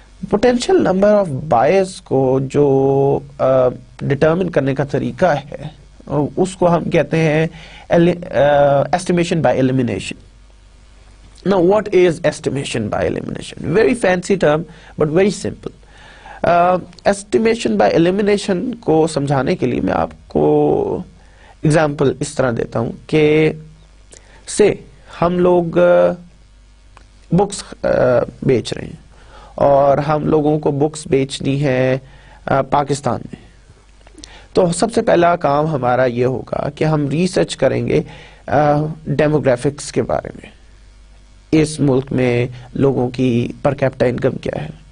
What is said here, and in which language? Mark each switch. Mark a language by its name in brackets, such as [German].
[Urdu] Potential number of buyers کو جو determine کرنے کا طریقہ ہے اس کو ہم کہتے ہیں estimation by elimination. [English] Now what is estimation by elimination? Very fancy term but very simple. [Urdu] Estimation by elimination کو سمجھانے کے لیے میں آپ کو example اس طرح دیتا ہوں کہ ہم لوگ بکس بیچ رہے ہیں اور ہم لوگوں کو بکس بیچنی ہے پاکستان میں، تو سب سے پہلا کام ہمارا یہ ہوگا کہ ہم ریسرچ کریں گے ڈیموگرافکس کے بارے میں، اس ملک میں لوگوں کی پر کیپٹا انکم کیا ہے.